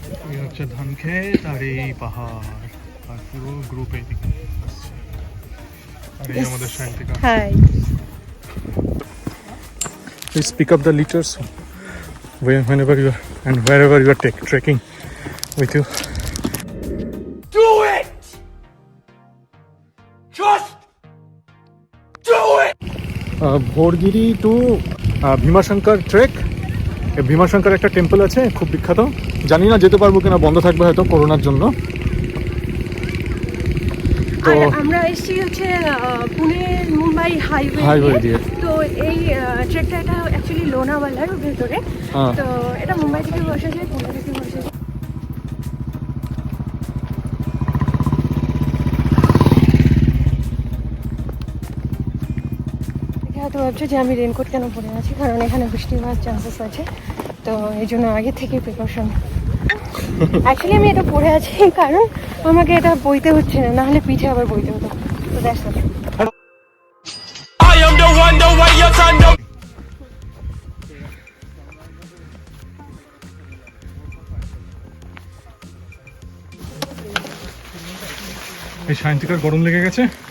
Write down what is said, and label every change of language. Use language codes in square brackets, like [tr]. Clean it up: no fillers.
[bn] এই হচ্ছে ধান ক্ষেত আর এই পাহাড় আর পুরো গ্রুপ এইদিকে আসছে। আর এই আমাদের Sayantika. [en] Hi. Please pick up the liters whenever you are and wherever you are trekking with you. Do it! Just do it! Bhorgiri to Bhimashankar trek. [bn] Bhimashankar একটা টেম্পল আছে খুব বিখ্যাত, জানি না যেতে পারবো কিনা, বন্ধ থাকবে হয়তো করোনার জন্য। তো আমরা এসেছি হচ্ছে পুনে মুম্বাই হাইওয়ে দিয়ে। তো এই ট্রেকটা এটা অ্যাকচুয়ালি লোনাওয়ালার ভেতরে, তো এটা মুম্বাই থেকে বসে যায়, পুনে থেকে বসে যায়। হয়তো ভাবছো যে আমি রেনকোট কেন পরে আছি, কারণ এখানে বৃষ্টি হওয়ার চান্সেস আছে, তো এই জন্য আগে থেকে প্রিকশন। অ্যাকচুয়ালি আমি এটা পরে আছি কারণ আমাকে এটা বইতে হচ্ছে না, নাহলে পিঠে আবার বইতে হতো। [en] তো that's it. I am the one, the way you turn the [bn] এই সায়ন্তিকার গরম লেগে গেছে।